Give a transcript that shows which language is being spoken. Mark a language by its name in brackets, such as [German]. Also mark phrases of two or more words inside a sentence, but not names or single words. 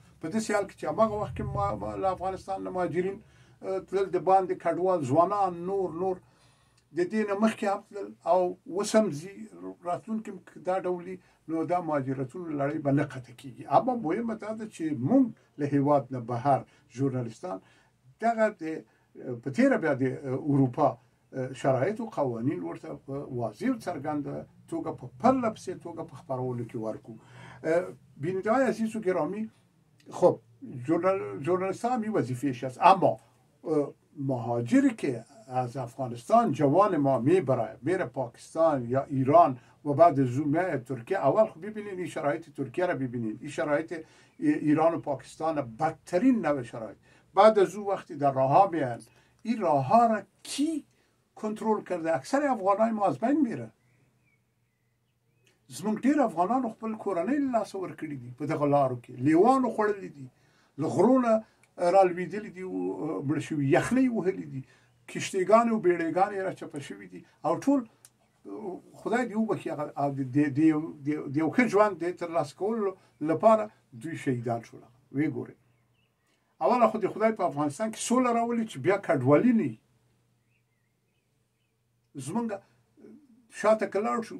[Pashto] په داسې حال کې چې هماغه وخت کې له افغانستان نه مهاجرین تلل، د باندې کډوال ځوانان نور د دې نه مخکې هم تلل او اوس هم ځي، راتلونکي دا ډولي، نو دا مهاجرتونو لړۍ به نه قطع کېږي. اما مهمه دا ده چې موږ له هیواد نه بهر ژورنالیستان دغه په تیره بیا د اروپا شرایط او قوانین ورته په واضح او څرګنده توګه په پرله پسې توګه په خپرولو کې ورکړو. [Persian] بیننده‌های عزیز و گرامی، خب ژورنالیستان هم این وظیفه‌اش است، اما مهاجری که از افغانستان جوان ما میره پاکستان یا ایران و بعد از اون میاد ترکیه، اول خب ببینید این شرایط ترکیه را ببینید، این شرایط ایران و پاکستان بدترین نوع شرایط. بعد از اون وقتی در راه ها میان، این راه ها را کی کنترل کرده؟ اکثر افغانای ما از بین میره. [Pashto] زمونږ ډېر افغانانو خپل کورنۍ له لاسه ورکړي دي په دغه لارو کې لیوانو خوړلي دي له غرونه رالوېدلي دي مړه شوي یخنۍ وهلي دي کشتیګانې او بیړیګانې یې راچپه شوي دي او ټول خدای دې وبخښي هغه د یو ښه ژوند د ترلاسه کولو لپاره دوی شهیدان شول ویې ګورئ اوله خو د خدای په افغانستان کې سوله راولي چې بیا کډوالي نه وي زمونږ شاته که لاړ شو